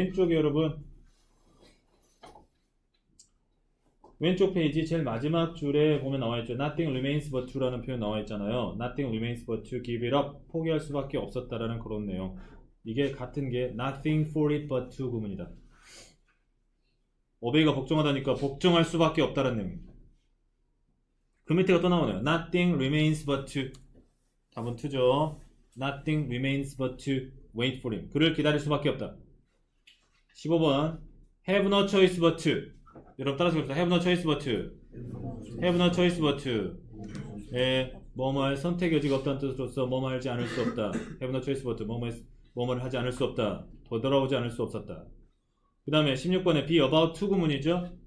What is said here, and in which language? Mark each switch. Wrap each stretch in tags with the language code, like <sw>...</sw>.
<ko>왼쪽에 여러분, 왼쪽 페이지 제일 마지막 줄에 보면 나와있죠.</ko> <en>Nothing remains but to라는 표현 나와있잖아요. Nothing remains but to give it up,</en> <ko>포기할 수밖에 없었다라는 그런 내용. 이게 같은 게 nothing for it but to 구문이다. 오베이가 복종하다니까 복종할 수밖에 없다는 내용입니다. 그 밑에가 또 나오네요.</ko> <en>Nothing remains but to, 답은 to죠. Nothing remains but to wait for him.</en> <ko>그를 기다릴 수밖에 없다.</ko> <en>15번 have no choice but to.</en> <ko>여러분 따라서 봅시다.</ko> <en>have no choice but to. have no choice but to.</en> <ko>뭐뭐 할 선택의 여지가 없다는 뜻으로서 뭐뭐 하지 않을 수 없다.</ko> <en>have no choice but to.</en> <ko>뭐뭐를 하지 않을 수 없다. 되돌아오지 않을 수 없었다. 그 다음에 16번에 be about to 구문이죠.</ko>